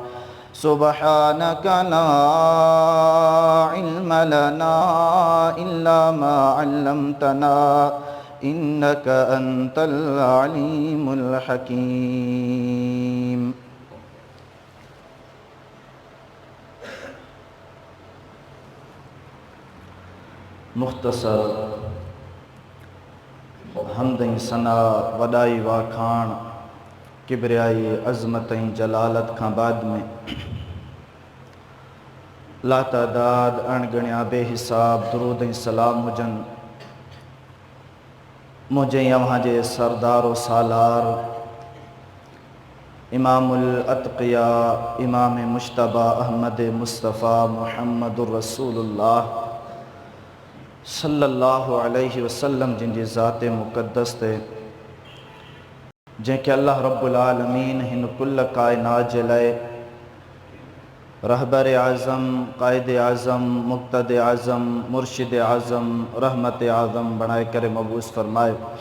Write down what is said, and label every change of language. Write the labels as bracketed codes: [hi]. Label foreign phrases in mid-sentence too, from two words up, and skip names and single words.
[ar] سبحانك لا علم لنا إلا ما علمتنا إنك أنت العليم الحكيم. [sd] मुख्तसर हमदई सना वॾाई वाखाण किबरियाई अज़मत जलालत खां बाद में लातादाद अणगणिया बेहिसाब दुरूद सलाम हुजन मुझे अव्हां जे सरदार व सालार [ar] إمام الأتقياء [sd] इमाम मुश्तबा अहमद मुस्तफ़ा [ar] محمد رسول الله صلى الله عليه وسلم [sd] जिनकी ज़ात मुक़द्दस ते जंहिंखे [ar] الله رب العالمين [sd] हिन कुल कायनात जे लाइ रहबर आज़म क़ाइद आज़म मुक़्तद आज़म मुर्शिद आज़म रहमत आज़म बणाए करे मबूस फरमायो।